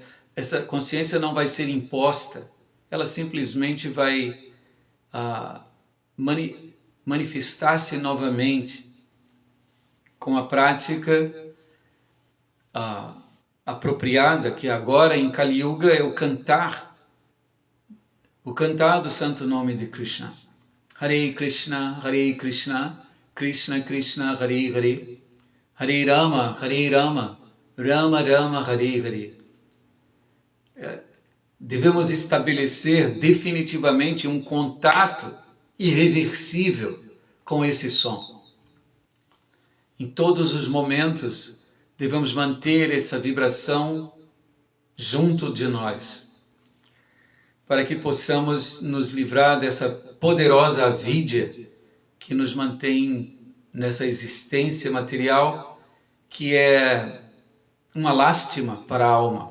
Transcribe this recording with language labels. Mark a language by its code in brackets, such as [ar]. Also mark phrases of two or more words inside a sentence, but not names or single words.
[pt] Essa consciência não vai ser imposta, ela simplesmente vai manifestar-se novamente com a prática apropriada, que agora em Kali Yuga é o cantar do santo nome de Krishna. [sa] हरे कृष्ण, कृष्ण कृष्ण, हरे हरे, हरे राम, राम राम, हरे हरे. [pt] Devemos estabelecer definitivamente um contato irreversível com esse som. Em todos os momentos, devemos manter essa vibração junto de nós, para que possamos nos livrar dessa poderosa avidya que nos mantém nessa existência material, que é uma lástima para a alma.